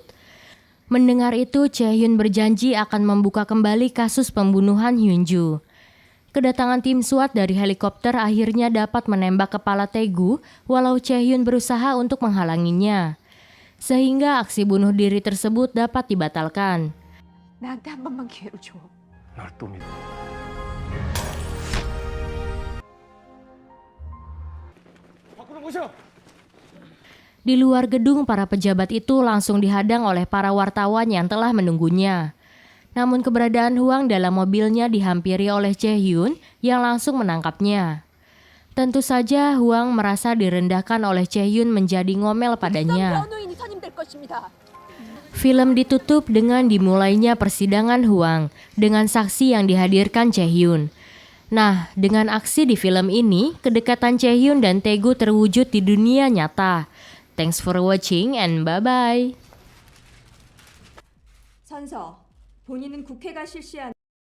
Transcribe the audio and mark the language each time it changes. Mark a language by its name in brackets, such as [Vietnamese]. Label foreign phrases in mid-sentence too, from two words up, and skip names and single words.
[Indonesian] Mendengar itu, Chae-hyun berjanji akan membuka kembali kasus pembunuhan Hyun-ju. Kedatangan tim SWAT dari helikopter akhirnya dapat menembak kepala Tae-gu, walau Chae-hyun berusaha untuk menghalanginya. Sehingga aksi bunuh diri tersebut dapat dibatalkan. [Korean] 나한테 한 번만 기회를 줘. 날 또 믿어. 밖으로 모셔. [Indonesian] Di luar gedung, para pejabat itu langsung dihadang oleh para wartawan yang telah menunggunya. Namun keberadaan Hwang dalam mobilnya dihampiri oleh Chae-hyun yang langsung menangkapnya. Tentu saja Hwang merasa direndahkan oleh Chae-hyun menjadi ngomel padanya. Film ditutup dengan dimulainya persidangan Hwang dengan saksi yang dihadirkan Chae-hyun. Nah, dengan aksi di film ini, kedekatan Chae-hyun dan Tae-gu terwujud di dunia nyata. [English] Thanks for watching and bye-bye. [Korean] 선서, 본인은 국회가 실시한